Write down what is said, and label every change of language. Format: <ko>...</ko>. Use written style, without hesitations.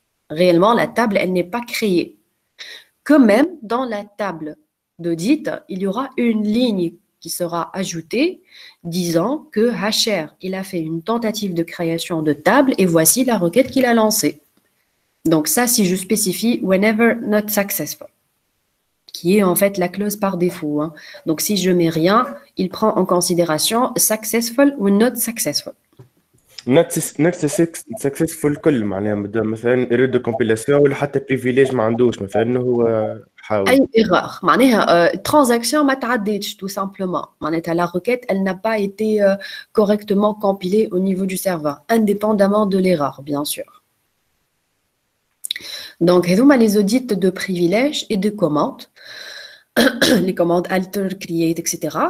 <fr>Réellement, la table, elle n'est pas créée. Quand même, dans la table d'audit, il y aura une ligne qui sera ajoutée disant que Hasher, il a fait une tentative de création de table et voici la requête qu'il a lancée. Donc ça, si je spécifie « whenever not successful », qui est en fait la clause par défaut. Hein. Donc si je mets rien, il prend en considération « successful » ou « not successful ».</fr> <ar>not successful كل معناها مثلا</ar> <fr>erreur de compilation</fr> <ar>ولا حتى privilège ما عندوش مثلا انه هو حاول اي</ar> <fr>erreur</fr> <ar>معناها</ar> <fr>transaction</fr> <ar>ما تعديتش</ar> <fr>tout simplement</fr> <ar>معناتها</ar> <fr>la requête elle n'a pas été correctement compilée au niveau du serveur indépendamment de l'erreur bien sûr. Donc</fr> <ar>هذوما</ar> <fr>les audits de privilèges et de commandes les commandes alter, create, etc.</fr>